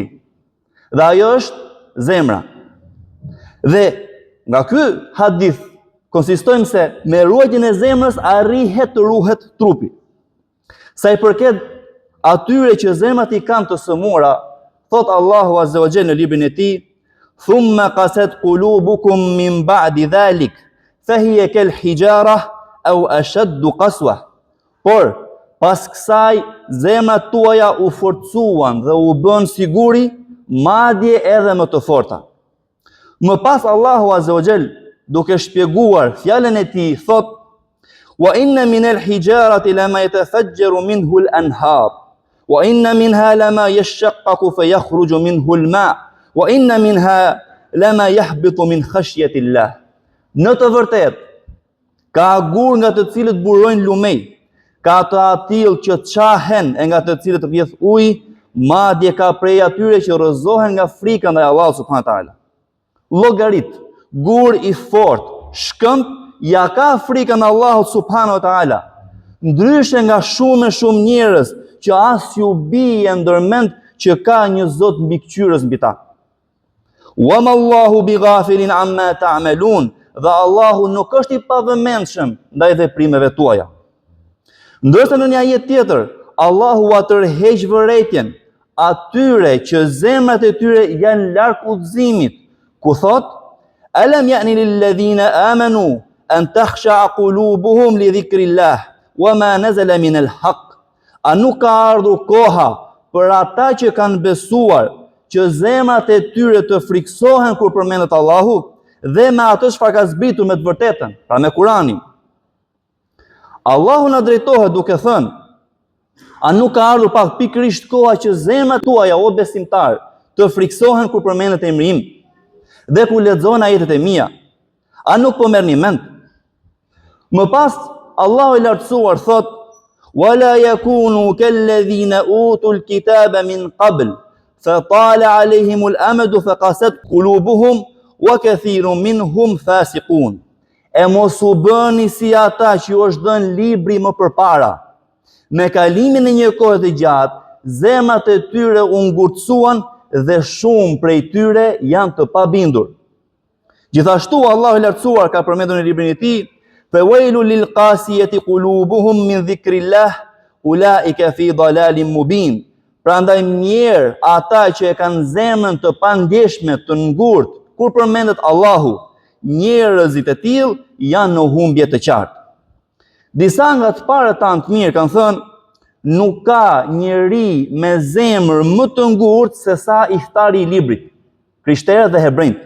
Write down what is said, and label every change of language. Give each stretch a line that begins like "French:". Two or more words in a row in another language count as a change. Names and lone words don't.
Albanian: Dhe ajo është zemra. Dhe nga ky hadith konsistojmë se me ruajtjen e zemrës arrihet të ruhet trupi. Sa i përket atyre që zemrat i kanë të sëmura, thot Allahu
Arabic: عز وجل
Albanian: në librin e tij:
Arabic: "ثم قست قلوبكم من بعد ذلك فهي كالحجارة أو أشد قسوة."
Albanian: Por pas kësaj zemrat tuaja u forcuan dhe u bën siguri, madje edhe më të forta. Më pas Allahu
Arabic: عز وجل,
Albanian: duke shpjeguar fjalën e tij, thot:
Arabic: "وإن من الحجارة لما يتفجر منه الأنهار وإن منها لما يشقق فيخرج منه الماء وإن منها لما يهبط من خشية الله."
Albanian: Në të vërtetë, ka gur nga të cilët burojnë lumej, ka të atill që çahen e nga të cilët rrjedh ujë, madje ka prej atyre që rrëzohen nga frika ndaj Allahut
Arabic: سبحانه وتعالى.
Albanian: Llogarit, gur i fort, shkëmb, ja ka frikën Allahut
Arabic: سبحانه وتعالى.
Albanian: Ndryshe nga shumë njerëz që as ju bie ndërmend që ka një Zot mbikëqyrës mbi ta.
Arabic: وما الله بغافل عما تعملون,
Albanian: dhe Allahu nuk është i pavëmendshëm ndaj veprimeve tuaja. Ndërsa në një ajet tjetër, Allahu a tërheq vërejtjen atyre që zemrat e tyre janë larg udhëzimit, ku thot:
Arabic: "ألم يأن للذين آمنوا أن تخشع قلوبهم لذكر الله وما نزل من الحق."
Albanian: A nuk ka ardhur koha për ata që kanë besuar që zemrat e tyre të friksohen kur përmendet Allahu dhe me atë çfarë ka zbritur me të vërtetën, pra me Kur'anin. Allahu na drejtohet duke thënë: a nuk ka ardhur pak pikërisht koha që zemrat tuaja, o besimtar, të friksohen kur përmendet emri im dhe kur lexohen ajetet e mia? A nuk po merrni mend? Më pas Allahu i lartësuar thot:
Arabic: "ولا يكونوا كالذين أوتوا الكتاب من قبل فطال عليهم الأمد فقست قلوبهم وكثير منهم فاسقون."
Albanian: E mos u bëni si ata që ju është dhënë libri më përpara. Me kalimin e një kohe të gjatë, zemrat e tyre u ngurtësuan dhe shumë prej tyre janë të pabindur. Gjithashtu Allahu i lartësuar ka përmendur në librin e tij:
Arabic: "فويل للقاسية قلوبهم من ذكر الله أولئك في ضلال مبين."
Albanian: Prandaj mirë ata që e kanë zemrën të pandjeshme, të ngurtë, kur përmendet Allahu, njerëzit e tillë janë në humbje të qartë. Disa nga të parët tanë të mirë kanë thënë, nuk ka njeri me zemër më të ngurtë se sa ihtari i librit, krishterët dhe hebrejt.